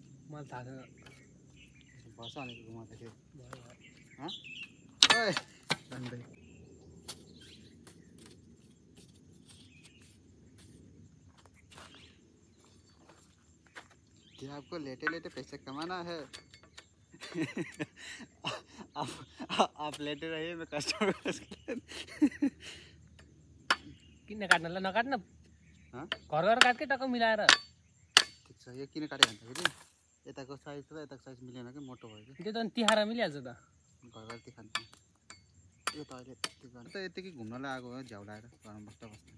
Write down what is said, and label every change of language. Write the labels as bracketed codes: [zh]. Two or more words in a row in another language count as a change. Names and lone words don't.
[ne] मलाई थाहा छैन बस अनि घुमाउँदाखेरि ओए भन्दै कि [hi] आपको लेटे लेटे पैसे कमाना है आप लेटे रहिए मैं कस्टमर [ne] किन काट्न ल नकाट्न घर घर काटकै टक्क मिलाएर ठिक छ यो किन काट्यो भन्दाखेरि यताको साइज र यताको साइज मिलेन कि मोटो भयो कि त्यो त तिहार मिलिहाल्छ त घर घर खान्छ यो त अहिले त यतिकै घुम्नलाई आएको हो झ्याउ लाएर घरमा बस्दा बस्दा